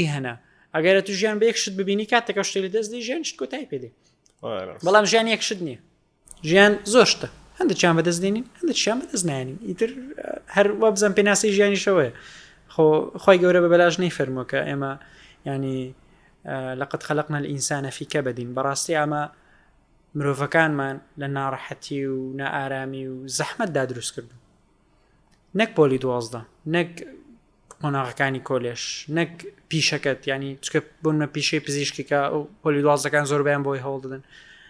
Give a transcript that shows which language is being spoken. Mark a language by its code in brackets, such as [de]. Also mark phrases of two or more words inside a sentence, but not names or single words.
[ckb] هەنا ئەگەرە تو ژیان بە یەک شت ببینی کاتێکە شتێ لە دەست دی ژیان شت کۆتایی پێدێ بەڵام ژیان یەک شت نییە ژیان زۆر شتە هەندێکیان بەدەست دێنین هەندێکیان بەدەست نایەنین ئیتر هەر وا بزان پێناسی ژیانیشەوەیە خۆی گەورە بە بەلاژ نەیفەرمووە کە ئێمە ینی [ar] لقد خلقنا الإنسان في كبد [ckb] بەڕاستی ئەمە مرۆڤەکانمان لە ناڕەحەتی و نائارامی و زەحمەتدا دروست کردو نەک پۆلی 12 نەک قۆناغەکانی کۆلێژ نەک پیشەکەت ینی چکە بوونمە پیشەی پزیشکیکە ئەو پۆلی 12ەکان زۆربیان بۆی هەوڵ دەدەن